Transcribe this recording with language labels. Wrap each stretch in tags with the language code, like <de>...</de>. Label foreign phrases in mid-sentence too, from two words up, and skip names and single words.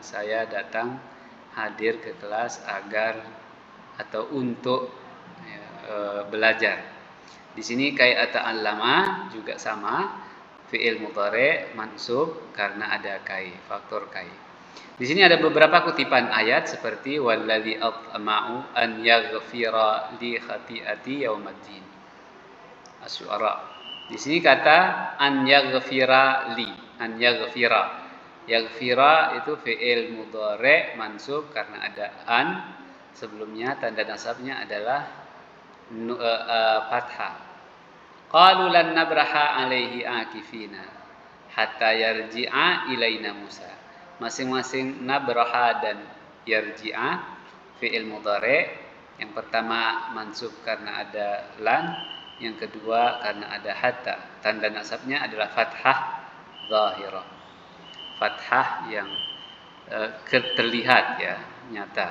<id>Saya datang hadir ke kelas agar atau untuk belajar. Di sini</id> <ar>كي أتعلم</ar> <id>juga sama,</id> <ar>فعل مضارع منصوب</ar> <id>karena ada kai, faktor kai. Di sini ada beberapa kutipan ayat seperti</id> <ar>والذي أطمع أن يغفر لي خطيئتي يوم الدين.</ar> <id>Asy-Syu'ara. Di sini kata</id> <ar>أن يغفر لي، أن يغفر.</ar> <id>Yaghfira itu</id> <ar>فعل مضارع منصوب</ar> <id>karena ada an sebelumnya, tanda nasabnya adalah fathah.</id> <ar>قالوا لن نبرح عليه عاكفين حتى يرجع إلينا موسى.</ar> <id>Masing-masing nabraha dan yarji'a</id> <ar>فعل مضارع',</ar> <id>yang pertama mansub karena ada lan, yang kedua karena ada hatta. Tanda nasabnya adalah</id> <ar>فتحة ظاهرة,</ar> <id>fathah yang terlihat ya, nyata.</id>